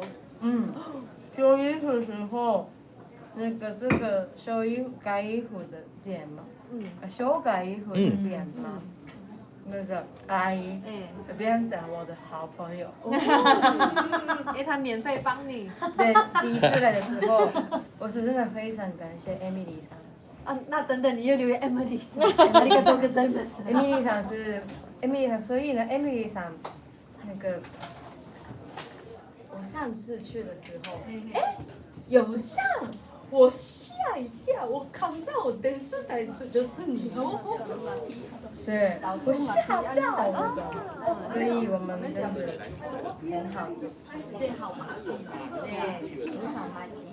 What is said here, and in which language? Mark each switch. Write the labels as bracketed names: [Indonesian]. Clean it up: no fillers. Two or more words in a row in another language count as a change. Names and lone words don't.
[Chinese] 修衣服的時候，那個這個改衣服的店嘛，修改衣服的店嘛，那個阿姨，別人講我的好朋友，他免費幫你。對，第一次來的時候，我是真的非常感謝 Emily 桑。啊，那等等，你又留言 Emily 桑， [Japanese] ありがとうございます。 [Chinese] Emily 桑是 Emily 桑，所以呢 Emily 桑那個我上次去的時候，有像。我嚇一跳，我看到我電視台就是你，對，我嚇到了，所以我們真的很好，對，好麻吉，對，很好麻吉。